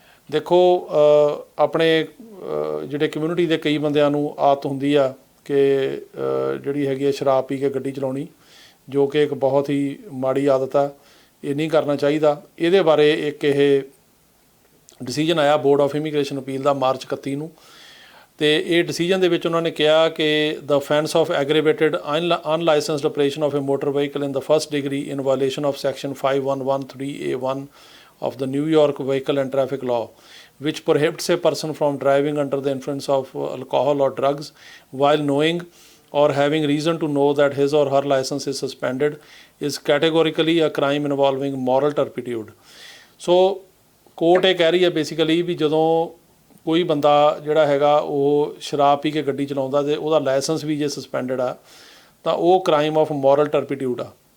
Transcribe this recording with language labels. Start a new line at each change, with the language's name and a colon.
Punjabi: ਦੇਖੋ, ਆਪਣੇ ਜਿਹੜੇ ਕਮਿਊਨਿਟੀ ਦੇ ਕਈ ਬੰਦਿਆਂ ਨੂੰ ਆਦਤ ਹੁੰਦੀ ਆ ਕਿ ਜਿਹੜੀ ਹੈਗੀ ਆ ਸ਼ਰਾਬ ਪੀ ਕੇ ਗੱਡੀ ਚਲਾਉਣੀ, ਜੋ ਕਿ ਇੱਕ ਬਹੁਤ ਹੀ ਮਾੜੀ ਆਦਤ ਆ। ਇਹ ਨਹੀਂ ਕਰਨਾ ਚਾਹੀਦਾ। ਇਹਦੇ ਬਾਰੇ ਇੱਕ ਇਹ ਡਿਸੀਜਨ ਆਇਆ board of immigration appeal ਦਾ March 31 ਨੂੰ। ਅਤੇ ਇਹ ਡਿਸੀਜਨ ਦੇ ਵਿੱਚ ਉਹਨਾਂ ਨੇ ਕਿਹਾ ਕਿ
English: The offence of aggravated unlicensed operation of a motor vehicle in the first degree in violation of section 5113A1 of the New York Vehicle and Traffic Law, which prohibits a person from driving under the influence of alcohol or drugs while knowing or having reason to know that his or her license is suspended, is categorically a crime involving moral turpitude.
Punjabi: So court ਇਹ ਕਹਿ ਰਹੀ ਹੈ basically ਵੀ ਜਦੋਂ ਕੋਈ ਬੰਦਾ ਜਿਹੜਾ ਹੈਗਾ ਉਹ ਸ਼ਰਾਬ ਪੀ ਕੇ ਗੱਡੀ ਚਲਾਉਂਦਾ ਅਤੇ ਉਹਦਾ ਲਾਇਸੈਂਸ ਵੀ ਜੇ ਸਸਪੈਂਡਡ ਆ ਤਾਂ ਉਹ
English: crime of moral turpitude
Punjabi: ਆ।